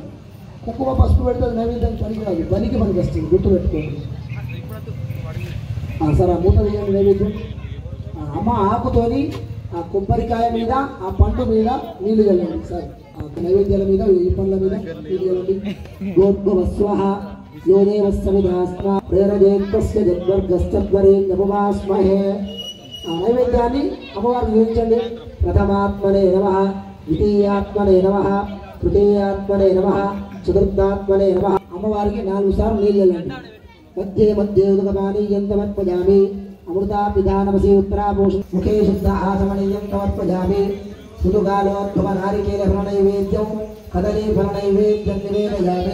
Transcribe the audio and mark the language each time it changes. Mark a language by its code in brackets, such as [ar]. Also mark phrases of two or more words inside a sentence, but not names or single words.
[te] కుంకుమ పసుపు పెడితే నైవేద్యం పనికిరాదు, బలికి పనికి వస్తుంది, గుర్తుపెట్టుకోండి. సార్ ఆ మూత వేయండి నైవేద్యం. అమ్మ ఆకుతోని ఆ కొబ్బరికాయ మీద ఆ పండు మీద నీళ్లు చల్లండి సార్. ఆ నైవేద్యాల మీద ఈ పండ్ల మీద నీళ్లు చల్లండి. [sa] గోర్భవస్వః यो देवस्सविधास्मा प्रेरजेत्तस्य जद्वर्गस्तद्वरेण्यमुपास्महे [te] नैवेद्याన్ని అమ్మవారికి చూపించండి. [sa] ప్రథమాత్మనే నమః, ద్వితీయాత్మనే నమః, తృతీయాత్మనే నమః, చతుర్థాత్మనే నమః. [te] అమ్మవారికి 4 సార్లు నీళ్ళు చల్లండి. మధ్య మధ్య [sa] ఉదకపానీయం సమర్పయామి. అమృతా పిధానమసి ఉత్తరాభూషణ ముఖే శుద్ధ ఆసమనీయం సమర్పయామి సుతుకాలోద్భవ నారికేల ఫలనైవేద్యం కదలీ ఫలనైవేద్యం నివేదయామి.